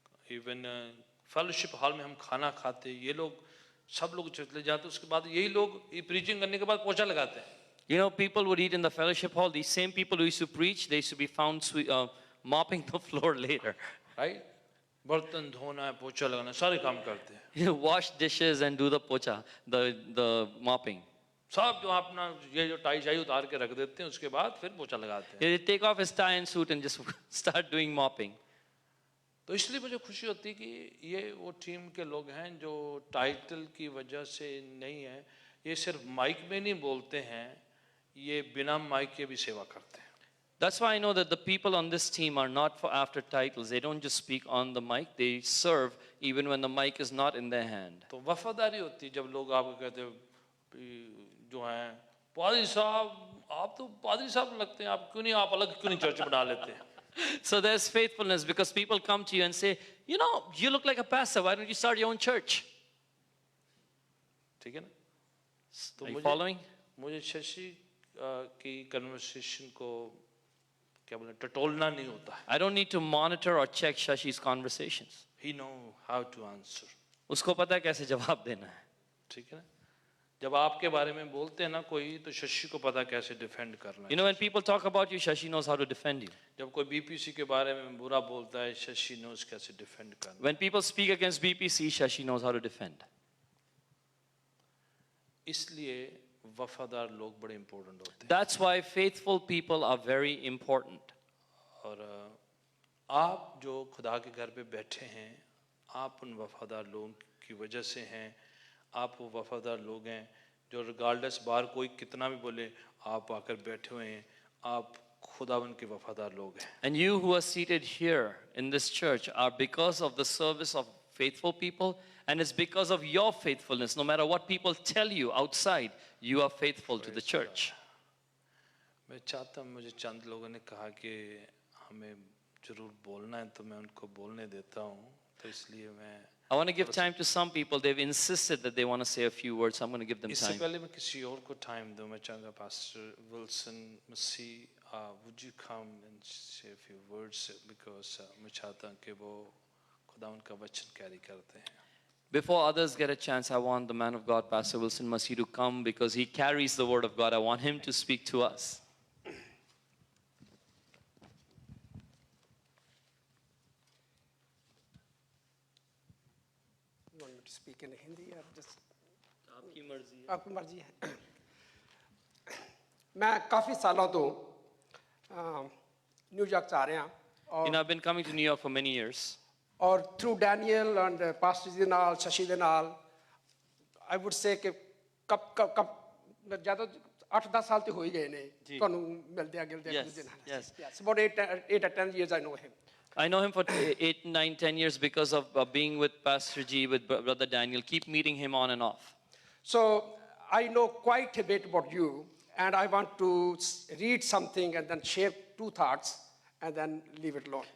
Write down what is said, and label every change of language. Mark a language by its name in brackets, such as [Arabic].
[Hindi] Even fellowship hall में हम खाना खाते, ये लोग सब लोग चले जाते, उसके बाद यही लोग ये प्रीचिंग करने के बाद पोछा लगाते हैं. [English] You know, people would eat in the fellowship hall. These same people who used to preach, they used to be found mopping the floor later. Right. [Hindi] बर्तन धोना है, पोछा लगाना, सारे काम करते हैं. [English] You know, wash dishes and do the pocha, the mopping. [Hindi] सब जो अपना ये जो टाई शाई उतार के रख देते हैं उसके बाद फिर पोछा लगाते हैं. [English] They take off his tie and suit and just start doing mopping. [Hindi] तो इसलिए मुझे खुशी होती है कि ये वो टीम के लोग हैं जो टाइटल की वजह से नहीं है, ये सिर्फ माइक में नहीं बोलते हैं, ये बिना माइक के भी सेवा करते हैं. [English] That's why I know that the people on this team are not for after titles. They don't just speak on the mic. They serve even when the mic is not in their hand. [Hindi] तो वफादारी होती है जब लोग आपको कहते हैं जो हैं पादरी साहब, आप तो पादरी साहब लगते हैं, आप क्यों नहीं, आप अलग क्यों नहीं चर्च बना लेते हैं. [English] So there's faithfulness because people come to you and say, you know, you look like a pastor. Why don't you start your own church? [Hindi] ठीक है ना. तो [English] Are you following? [Hindi] मुझे शशि की कन्वर्सेशन को क्या बोले टटोलना नहीं होता है. [English] I don't need to monitor or check Shashi's conversations. He know how to answer. [Hindi] उसको पता है कैसे जवाब देना है. ठीक है ना. जब आपके बारे में बोलते हैं ना कोई तो शशि को पता कैसे डिफेंड करना है. [English] You know, when people talk about you, Shashi knows how to defend you. [Hindi] जब कोई बीपीसी के बारे में बुरा बोलता है शशि knows कैसे डिफेंड करना. [English] When people speak against BPC, Shashi knows how to defend. [Hindi] इसलिए वफादार लोग बड़े इंपॉर्टेंट होते हैं. [English] That's why faithful people are very important. [Hindi] और आप जो खुदा के घर पे बैठे हैं, आप उन वफादार लोगों की वजह से हैं. आप वो वफादार लोग हैं जो रिगार्डलेस बाहर कोई कितना भी बोले, आप आकर बैठे हुए हैं. आप खुदावन के वफादार लोग हैं. [English] And you who are seated here in this church are because of the service of faithful people, and it's because of your faithfulness. No matter what people tell you outside, you are faithful to the church. [Hindi] मैं चाहता हूँ, मुझे चंद लोगों ने कहा कि हमें जरूर बोलना है तो मैं उनको बोलने देता हूँ, तो इसलिए मैं [English] I want to give time to some people. They've insisted that they want to say a few words. So I'm going to give them [Hindi] इससे [English] time. [Hindi] पहले मैं किसी और को टाइम दूं, मैं चाहूँगा pastor Wilson Masih, [English] would you come and say a few words, [Hindi] because मैं चाहता हूँ कि वो खुदा उनका वचन कैरी करते हैं. [English] Before others get a chance, I want the man of God, Pastor Wilson Masih, to come because he carries the word of God. I want him to speak to us. You want me to speak in Hindi or just [Hindi] आपकी मर्जी है. आपकी मर्जी है. मैं काफ़ी सालों तो न्यूयॉर्क जा रहे हैं [English] You know, I've been coming to New York for many years. [Punjabi] और थ्रू डैनियल एंड पास्टर जी नाल शशि दे नाल [English] I would say [Punjabi] कि कब ज़्यादा 8-10 साल तो हो ही गए ने ਤੁਹਾਨੂੰ ਮਿਲਦੇ ਆ ਗਿਲਦੇ ਆ [English] Yes, yes. yes about 8 or 10 years I know him. I know him for 8, 9, 10 years because of being with Pastor G, with Brother Daniel. Keep meeting him on and off. So I know quite a bit about you, and I want to read something and then share 2 thoughts and then leave it alone.